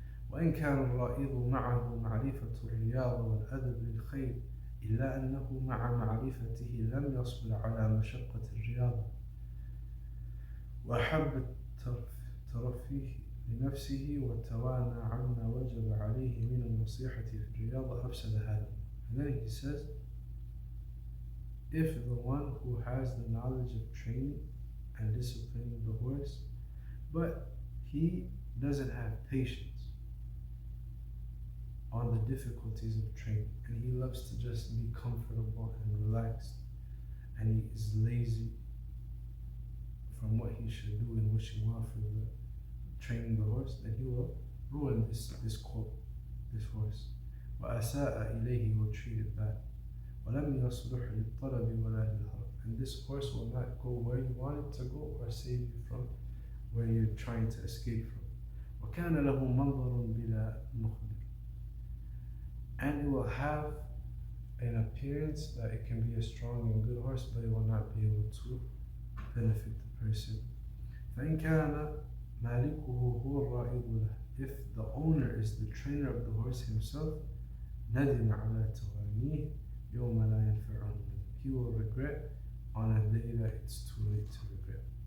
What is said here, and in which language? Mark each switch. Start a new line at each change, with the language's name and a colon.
Arabic: وإن كان الرائد معه معرفة الرياضة والأدب للخيل إلا أنه مع معرفته لم يصبر على مشقة الرياضة وأحب الترفيه لنفسه وتوانى عما وجب عليه من النصيحة في الرياضة أفسد هذا.
English: And then he says, if the one who has the knowledge of training and disciplining the horse, but he doesn't have patience on the difficulties of training, and he loves to just be comfortable and relaxed, and he is lazy from what he should do and wishing well for the training the horse, then he will ruin this horse.
Arabic: وأساء إليه,
English: he will treat it bad.
Arabic: ولم يصلح للطلب ولا للهرب.
English: And this horse will not go where you want it to go or save you from where you're trying to escape from.
Arabic: وكان له منظر بلا مخبر.
English: And it will have an appearance that it can be a strong and good horse, but it will not be able to benefit the person.
Arabic: فإن كان مالكه هو الرائد له.
English: If the owner is the trainer of the horse himself,
Arabic: ندم على توانيه يوم لا ينفعه.
English: He will regret on a day that it's too late to regret.